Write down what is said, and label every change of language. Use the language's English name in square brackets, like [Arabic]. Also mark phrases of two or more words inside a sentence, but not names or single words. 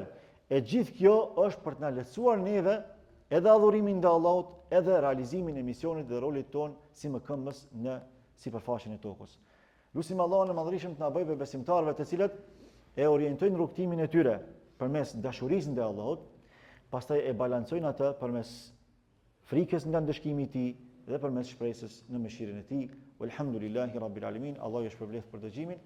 [Albanian] E gjithë kjo është për të na lehtësuar neve edhe adhurimin ndaj Allahut, edhe realizimin e misionit dhe rolit ton si mëkëmbës në sipërfaqen e tokës. Lutim Allahun e Madhërisëm të na bëjë besimtarëve të cilët e orientojnë rrugtimin e tyre përmes dashurisë ndaj Allahut, pastaj e balancojnë atë përmes frikës nga ndëshkimi i tij dhe përmes shpresës në mëshirën e tij. [Arabic] والحمد لله رب العالمين. [Albanian] Allahu ju shpërblet për dëgjimin.